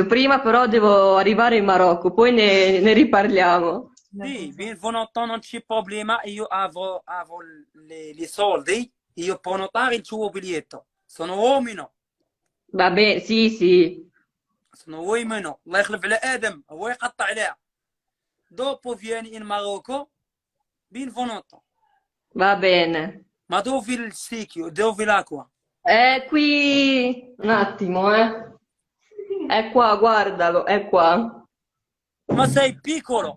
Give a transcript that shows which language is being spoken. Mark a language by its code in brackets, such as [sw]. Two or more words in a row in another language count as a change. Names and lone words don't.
[it] Prima però devo arrivare in Marocco, poi ne riparliamo. Sì, venuto non c'è problema, io avrò le soldi, io prenotare il tuo biglietto. Sono uomino. Va bene, sì. sono uomino. [ar] الله يخلف على آدم هو يقطع عليها. [it] Dopo vieni in Marocco, benvenuto. Va bene. Ma dove il sicchio? Dove l'acqua? È qui, un attimo, eh. È qua, guardalo, è qua. Ma sei piccolo.